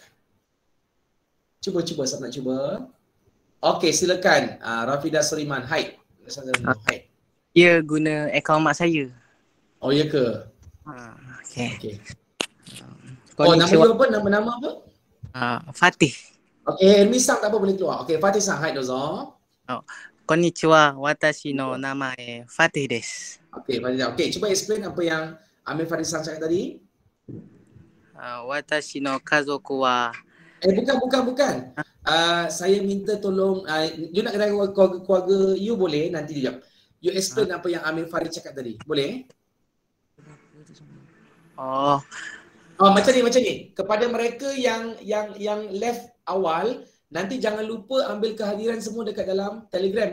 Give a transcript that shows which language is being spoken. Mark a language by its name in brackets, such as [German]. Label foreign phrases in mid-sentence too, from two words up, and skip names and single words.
[Malay] Cuba siapa nak cuba? Okey, silakan. Rafida Suriman. Hai. Ya, guna akaun mak saya. Oh, ya ke? Okey. Nama you apa? Nama apa? Fatih. Okey, Helmi-san tak apa boleh keluar. Okey, [Japanese] Fatih-san. はい、どうぞ. こんにちは、私の名前Fatihです. [Malay] Okey, cuba explain apa yang Amir Farid-san cakap tadi. [Japanese] 私の家族は [Malay] bukan. Saya minta tolong you nak kata keluarga you boleh nanti dia. You explain apa yang Amir Farid cakap tadi. Boleh? Macam ni. Kepada mereka yang left awal, nanti jangan lupa ambil kehadiran semua dekat dalam Telegram.